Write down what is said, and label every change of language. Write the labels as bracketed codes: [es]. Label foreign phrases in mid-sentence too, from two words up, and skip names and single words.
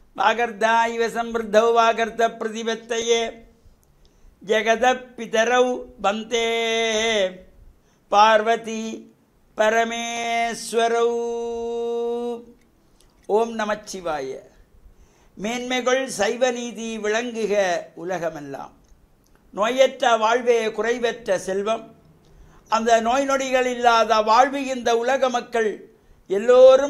[sa] वागर्धा इव समृद्धौ वागर्त प्रतिपत्तये जगदपितरौ वन्दे पार्वती परमेश्वरौ. [ta] ஓம் நமச்சிவாய. மேன்மைகள் சைவ நீதி விளங்குக உலகமெல்லாம். நோயற்ற வாழ்வே குறைவற்ற செல்வம். அந்த நோய் நொடிகள் இல்லாத வாழ்வு இந்த உலக மக்கள் எல்லோரும்